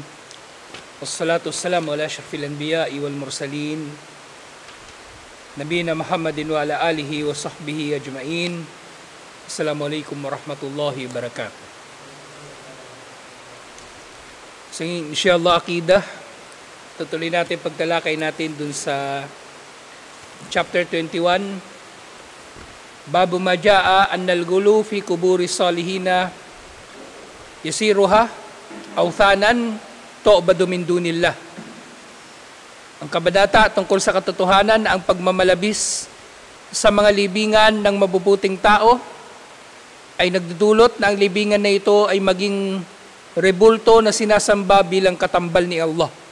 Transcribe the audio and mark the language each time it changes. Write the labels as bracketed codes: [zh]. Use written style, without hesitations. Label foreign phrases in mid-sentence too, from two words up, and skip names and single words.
[ar] والصلاة والسلام على أشرف الأنبياء والمرسلين. نبينا محمد وعلى آله وصحبه أجمعين. السلام عليكم ورحمة الله وبركاته. [tl] So inshallah akidah, tutuloy natin pagtalakay natin dun sa chapter 21. [ar] باب ما جاء أن الغلو في قبور الصالحين يصيرها أوثانا تعبد من دون الله. [tl] Ang kabanata tungkol sa katotohanan na ang pagmamalabis sa mga libingan ng mabubuting tao ay nagdudulot na ang libingan na ito ay maging rebulto na sinasamba bilang katambal ni Allah.